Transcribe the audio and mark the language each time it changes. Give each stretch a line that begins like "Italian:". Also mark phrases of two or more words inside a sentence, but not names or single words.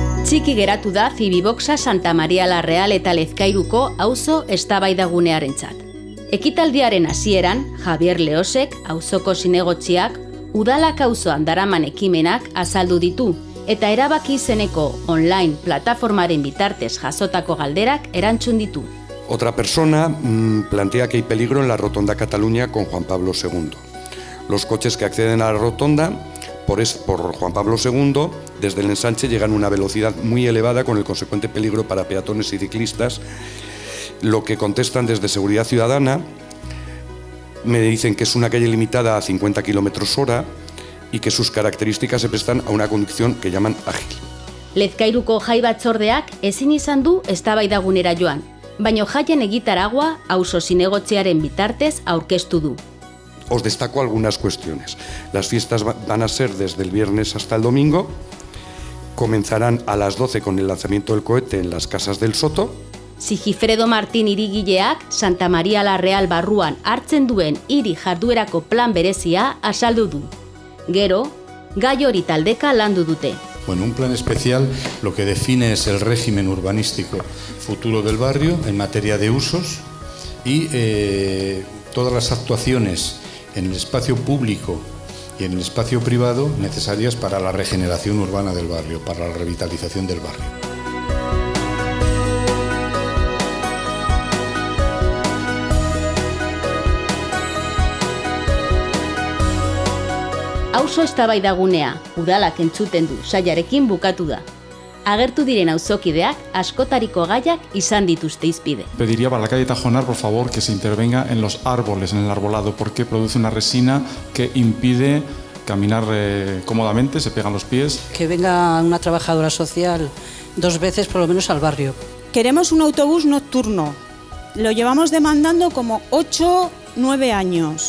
Basque: Txiki geratu da Zibiboxa Santa Maria la Real eta Lezkairuko auzo eztabaidagunearentzat. Ekitaldiaren hasieran, Javier Leosek, auzoko zinegotziak, udalak auzoan daraman ekimenak azaldu ditu, eta erabaki izeneko online plataformaren bitartez jasotako galderak erantzun ditu.
Spanish: Otra persona plantea que hay peligro en la rotonda Cataluña con Juan Pablo II. Los coches que acceden a la rotonda por Juan Pablo II, desde el ensanche llegan a una velocidad muy elevada con el consecuente peligro para peatones y ciclistas. Lo que contestan desde Seguridad Ciudadana, me dicen que es una calle limitada a 50 km/h y que sus características se prestan a una conducción que llaman ágil.
Basque: Lezkairuko jai batzordeak ezin izan du eztabaidagunera joan, baina jaien egitaragua auzo zinegotziaren bitartez aurkeztu du.
Spanish: Os destaco algunas cuestiones. Las fiestas van a ser desde el viernes hasta el domingo. Comenzarán a las 12 con el lanzamiento del cohete en las Casas del Soto.
Basque: Sigifredo Martín hirigileak Santa Maria la Real barruan hartzen duen hiri jarduerako plan berezia azaldu du. Gero, gai hori taldeka landu dute.
Spanish: Bueno, un plan especial lo que define es el régimen urbanístico futuro del barrio en materia de usos y todas las actuaciones en el espacio público y en el espacio privado necesarias para la regeneración urbana del barrio, para la revitalización del barrio.
Basque: Auzo eztabaidagunea, udalak entzuten du saiarekin bukatu da. Agertu diren auzokideak askotariko gaiak izan dituzte hizpide.
Spanish: Pediría para la calle Tajonar, por favor, que se intervenga en los árboles, en el arbolado, porque produce una resina que impide caminar cómodamente, se pegan los pies. Que venga una trabajadora social 2 veces por lo menos al barrio. Queremos un autobús nocturno. Lo llevamos demandando como 8-9 años.